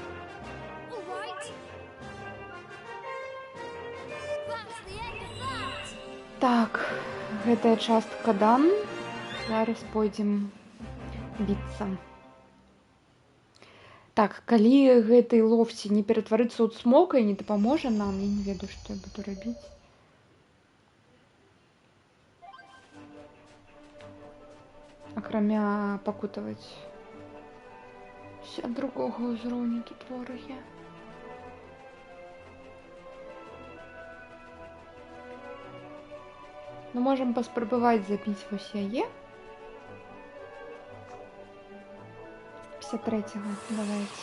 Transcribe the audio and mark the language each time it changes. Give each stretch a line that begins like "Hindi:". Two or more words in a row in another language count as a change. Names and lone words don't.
English: All right. That's the end of that.
Belarusian: Так, гэтая частка дан. Зараз пойдзем біцца. Так, калі гэты лофці не ператварыцца ў смока і не дапаможа нам, я не ведаю, што я буду рабіць. Акрамя пакутаваць ад другога ўзроўню тут ворагі. Ну, можам паспрабаваць забіць вось яе. 53-го,
Russian: давайте.